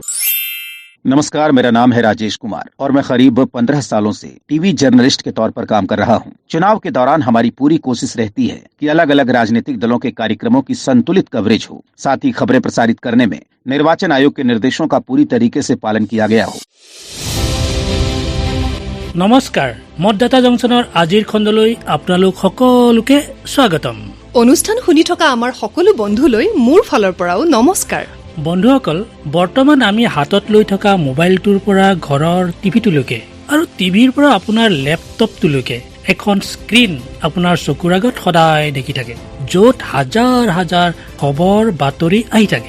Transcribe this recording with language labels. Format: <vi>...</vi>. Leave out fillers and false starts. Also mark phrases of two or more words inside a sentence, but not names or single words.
<hi>नमस्कार, मेरा नाम है राजेश कुमार और मैं करीब 15 सालों से टीवी जर्नलिस्ट के तौर पर काम कर रहा हूं। चुनाव के दौरान हमारी पूरी कोशिश रहती है कि अलग अलग राजनीतिक दलों के कार्यक्रमों की संतुलित कवरेज हो, साथ ही खबरें प्रसारित करने में निर्वाचन आयोग के निर्देशों का पूरी तरीके से पालन किया गया हो।</hi> <as>नमस्कार, मतदाता जंक्शনৰ আজিৰ খণ্ডলৈ আপোনালোক সকলোকে স্বাগতম। অনুষ্ঠান শুনি থকা আমাৰ সকলো বন্ধুলৈ মোৰ ফালৰ পৰাও নমস্কাৰ। বন্ধুসকল, বৰ্তমান আমি হাতত লৈ থকা মোবাইলটোৰ পৰা ঘৰৰ টিভিটোলৈকে আৰু টিভিৰ পৰা আপোনাৰ লেপটপটোলৈকে এখন স্ক্ৰীন আপোনাৰ চকুৰ আগত সদায় দেখি থাকে, য'ত হাজাৰ হাজাৰ খবৰ বাতৰি আহি থাকে।</as>